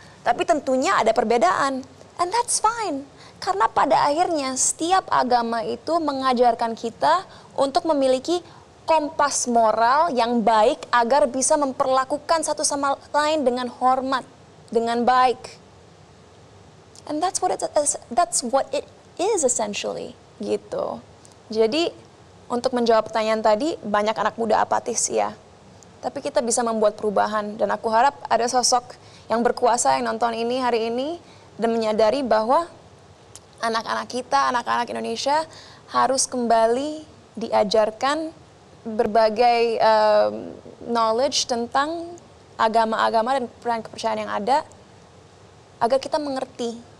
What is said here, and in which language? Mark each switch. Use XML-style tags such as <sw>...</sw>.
<id>Tapi tentunya ada perbedaan.</id> <en>And that's fine.</en> <id>Karena pada akhirnya setiap agama itu mengajarkan kita untuk memiliki kompas moral yang baik agar bisa memperlakukan satu sama lain dengan hormat, dengan baik.</id> <en>And that's what it is essentially, gitu.</en> <id>Jadi untuk menjawab pertanyaan tadi, banyak anak muda apatis ya. Tapi kita bisa membuat perubahan dan aku harap ada sosok yang berkuasa yang nonton ini hari ini dan menyadari bahwa anak-anak kita, anak-anak Indonesia harus kembali diajarkan berbagai knowledge tentang agama-agama dan kepercayaan yang ada agar kita mengerti.</id>